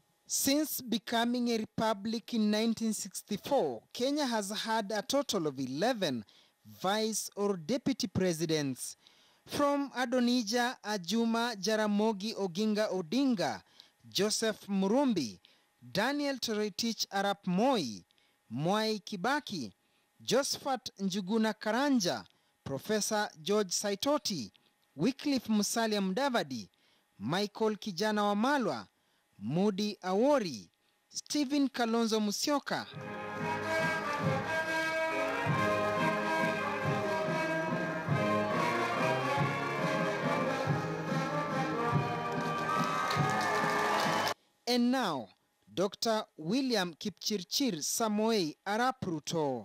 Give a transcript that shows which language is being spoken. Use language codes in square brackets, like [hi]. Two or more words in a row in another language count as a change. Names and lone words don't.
[en] Since becoming a republic in 1964, Kenya has had a total of 11 vice or deputy presidents. From Adonija Ajuma Jaramogi Oginga Odinga, Joseph Murumbi, Daniel Toroitich Arap Moi, Mwai Kibaki, Josephat Njuguna Karanja, Professor George Saitoti, Wycliffe Musalia Mudavadi, Michael Kijana Wamalwa, Moody Awori, Stephen Kalonzo Musyoka. And now, Dr. William Kipchirchir Samoei Arap Ruto.